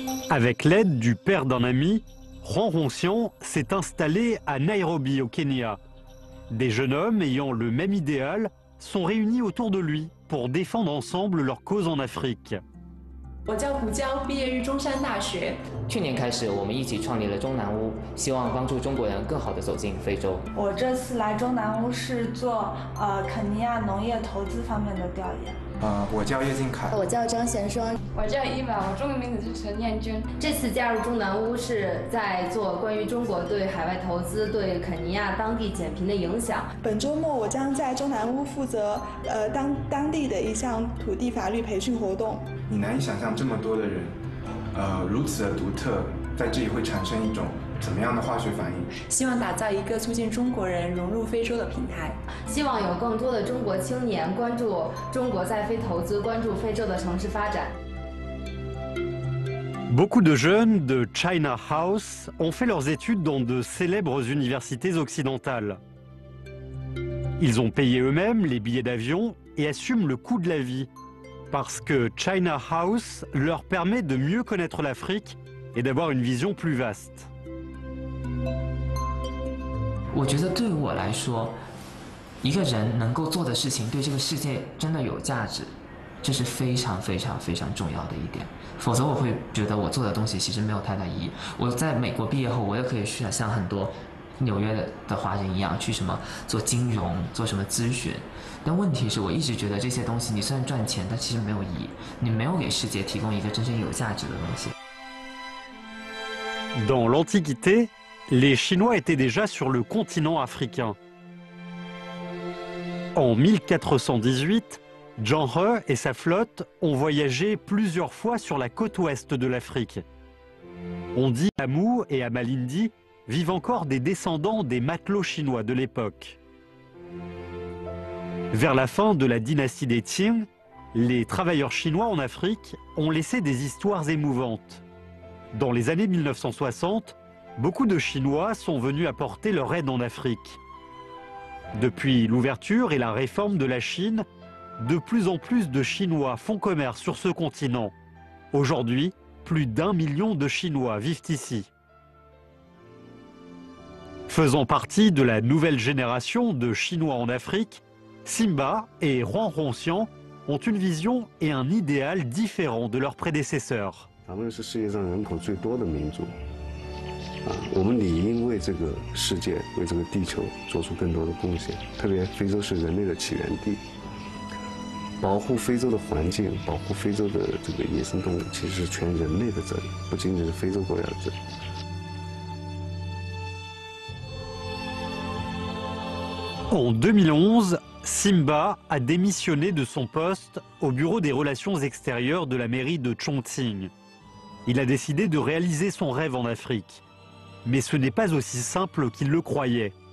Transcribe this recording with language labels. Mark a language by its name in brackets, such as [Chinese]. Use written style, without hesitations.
[French] Avec l'aide du père d'un ami, Juan Roncian s'est installé à Nairobi, au Kenya. Des jeunes hommes ayant le même idéal sont réunis autour de lui pour défendre ensemble leur cause en Afrique. [Chinese] 我叫胡娇，毕业于中山大学。去年开始，我们一起创立了中南屋，希望帮助中国人更好地走进非洲。我这次来中南屋是做肯尼亚农业投资方面的调研。我叫叶静凯。我叫张贤双。我叫伊娃，我中文名字是陈念君。这次加入中南屋是在做关于中国对海外投资对肯尼亚当地减贫的影响。本周末我将在中南屋负责当地的一项土地法律培训活动。你难以想象这么多的人，如此的独特，在这里会产生一种怎么样的化学反应？希望打造一个促进中国人融入非洲的平台。希望有更多的中国青年关注中国在非投资，关注非洲的城市发展。 [French] Beaucoup de jeunes de China House ont fait leurs études dans de célèbres universités occidentales. Ils ont payé eux-mêmes les billets d'avion et assument le coût de la vie, parce que China House leur permet de mieux connaître l'Afrique et d'avoir une vision plus vaste. [Chinese] 我觉得对我来说，一个人能够做的事情对这个世界真的有价值，这是非常非常非常重要的一点。否则我会觉得我做的东西其实没有太大意义。我在美国毕业后，我也可以去像很多纽约的华人一样，去什么做金融、做什么咨询。但问题是我一直觉得这些东西，你虽然赚钱，但其实没有意义，你没有给世界提供一个真正有价值的东西。 [French] Dans l'Antiquité, les Chinois étaient déjà sur le continent africain. En 1418, Zhang He et sa flotte ont voyagé plusieurs fois sur la côte ouest de l'Afrique. On dit qu'à Mou et à Malindi vivent encore des descendants des matelots chinois de l'époque. Vers la fin de la dynastie des Qing, les travailleurs chinois en Afrique ont laissé des histoires émouvantes. Dans les années 1960, beaucoup de Chinois sont venus apporter leur aide en Afrique. Depuis l'ouverture et la réforme de la Chine, de plus en plus de Chinois font commerce sur ce continent. Aujourd'hui, plus d'1 million de Chinois vivent ici. Faisant partie de la nouvelle génération de Chinois en Afrique, Simba et Juan Roncian ont une vision et un idéal différents de leurs prédécesseurs. [Chinese] 咱们是世界上人口最多的民族，我们理应为这个世界、为这个地球做出更多的贡献。特别非洲是人类的起源地，保护非洲的环境、保护非洲的这个野生动物，其实是全人类的责任，不仅仅是非洲国家的责任。 [French] En 2011, Simba a démissionné de son poste au bureau des relations extérieures de la mairie de Chongqing. Il a décidé de réaliser son rêve en Afrique. Mais ce n'est pas aussi simple qu'il le croyait.